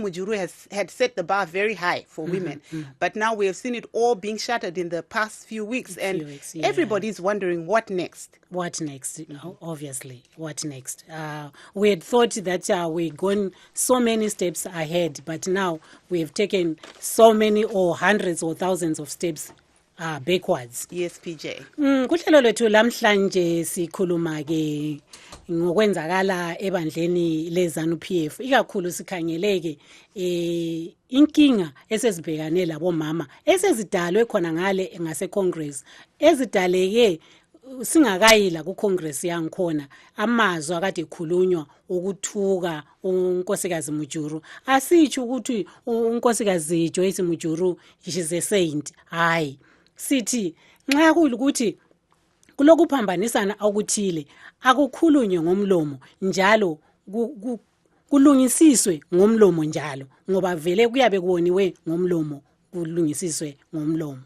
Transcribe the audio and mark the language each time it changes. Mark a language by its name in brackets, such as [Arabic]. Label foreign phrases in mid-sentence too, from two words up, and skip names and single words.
[English] Mujuru had set the bar very high for women, but now we have seen it all being shattered in the past few weeks, and everybody's wondering what next. What next? Obviously, what next? We had thought that we'd gone so many steps ahead, but now we have taken so many or hundreds or thousands of steps backwards. Yes, PJ. [North Ndebele] Kuhlelo lethu lamhlanje sikhuluma ke ngokwenzakala ebandleni leZANU-PF. Ikakhulu sikhangeleke inkinga esezibhekane labomama esezidalwe khona ngale ngase Congress, ezidaleke singakayila ku Congress yangikhona, amazwi akade ekhulunywa ukuthuka unkosikazi Mujuru. Asitsho ukuthi unkosikazi Joyce Mujuru [English] is a saint. [North Ndebele] Hayi, sithi nxa kuyikuthi kulokuphambanisana okuthile akukhulunywe ngomlomo njalo kulungisiswe ngomlomo njalo, ngoba vele kuyabe kuwoniwe ngomlomo kulungisiswe ngomlomo.